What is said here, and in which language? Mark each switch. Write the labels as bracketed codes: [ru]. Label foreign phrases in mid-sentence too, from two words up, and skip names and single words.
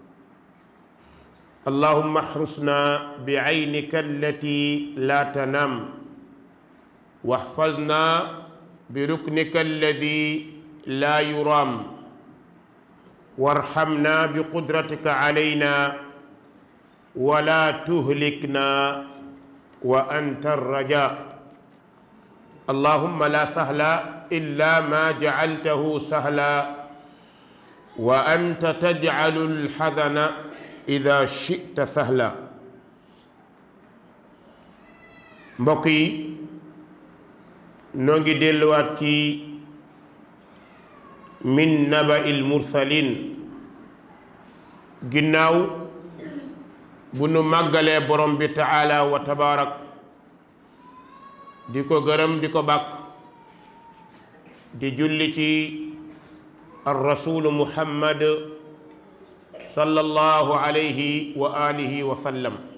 [ar] اللهم احرسنا بعينك التي لا تنام، واحفظنا بركنك الذي لا يرام، وارحمنا بقدرتك علينا ولا تهلكنا وأنت الرجاء. اللهم لا سهل إلا ما جعلته سهلا، وأنت تجعل الحزن إذا شئت سهلا. [wo] mbokk yi noo ngi delluwaat ci [ar] من أنباء المرسلين [wo] ginnaaw bu nu màggalee borom bi [ar] تعالى وتبارك, [wo] di ko gërëm di ko bàkk, di julli ci [ar] الرسول محمد صلى الله عليه وعلى آله وسلم.